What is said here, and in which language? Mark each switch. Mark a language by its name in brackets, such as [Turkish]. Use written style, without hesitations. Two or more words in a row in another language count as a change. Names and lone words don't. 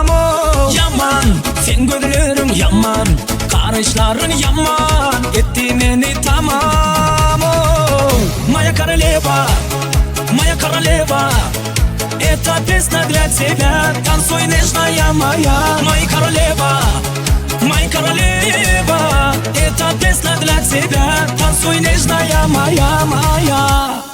[Turkish] Oh. Yaman, sen gözlerin yaman, karışların yaman, etti beni tamam. Oh. [Russian] Моя королева, эта песня для тебя, танцуй, нежная моя. Моя королева, эта песня для тебя, танцуй, нежная моя.